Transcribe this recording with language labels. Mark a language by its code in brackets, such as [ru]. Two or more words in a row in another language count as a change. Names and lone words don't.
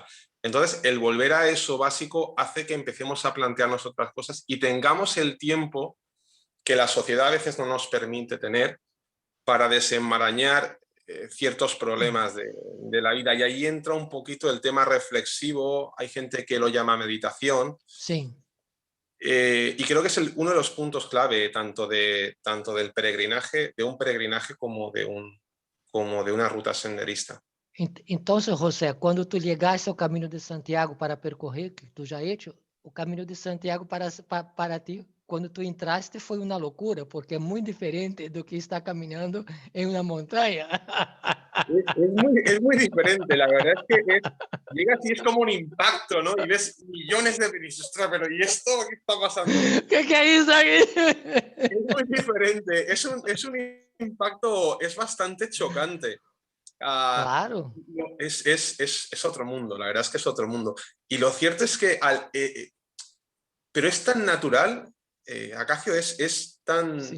[es] Entonces, el volver a eso básico hace que empecemos a plantearnos otras cosas y tengamos el tiempo que la sociedad a veces no nos permite tener para desenmarañar ciertos problemas de la vida. Y ahí entra un poquito el tema reflexivo, hay gente que lo llama meditación, [pt] Sim. [es] y creo que es uno de los puntos clave tanto del peregrinaje, de un peregrinaje como de una ruta senderista. [pt] Então, seu José, quando [es] tu llegaste [pt] ao caminho de Santiago para percorrer, que tu já hecho, o caminho de Santiago para ti, quando tu entraste, foi uma loucura, porque é muito diferente do que estar caminhando em uma montanha. [es] Es muy diferente, la verdad es que llegas y es como un impacto, ¿no? Y ves millones de dices, ostras, pero ¿y esto qué está pasando? [pt] Que é isso aqui? [es] Es muy diferente, es un impacto, es bastante chocante. Ah, Claro. no, es otro mundo, la verdad es que es otro mundo. Y lo cierto es que, pero es tan natural, Acacio, es tan...